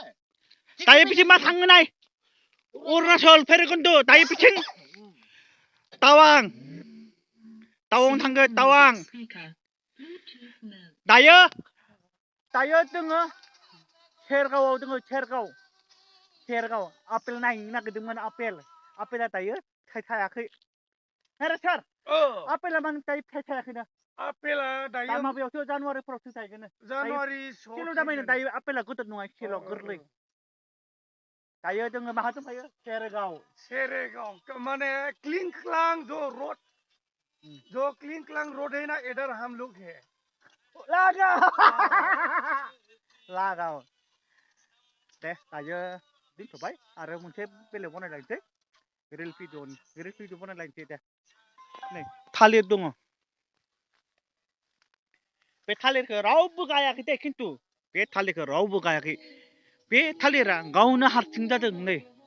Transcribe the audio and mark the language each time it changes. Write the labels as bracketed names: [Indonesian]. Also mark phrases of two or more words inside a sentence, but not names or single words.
[Bodo] दायो बिथिं मा थाङो नाय अरुणाचल भैरबकुन्द दायो बिथिं टावां थांगोन टावां दायो जोङो सेरगावआव दङ सेरगाव आपेल नायनो नागिरदोंमोन आपेला दायो थायाखै आरे सार आपेला मानो दायो थायाखैना आपेला दा दायो माबायावसो जानुवारिफोरावसो थायगोन जानुवारि सेल' दामायनो दायो आपेला गोदोर नङा सेल' गोरलै दायो जोङो माहा दंफायो सेरेगाव माने [Hindi] क्लिंक्लां जो क्लिंक्लां रोड है ना इधर हम लोग है [Bodo] लागाव दे दायो दोनथ'बाय आरो मोनसे बेलेग बनायलायनोसै रिल भिडिअ बनायलायनोसै दे नै थालिर दङ बे थालिरखौ रावबो गायाखै दे खिन्थु बे थालिरखौ रावबो गायाखै बे थालिरा गावनो हारसिं जादों नै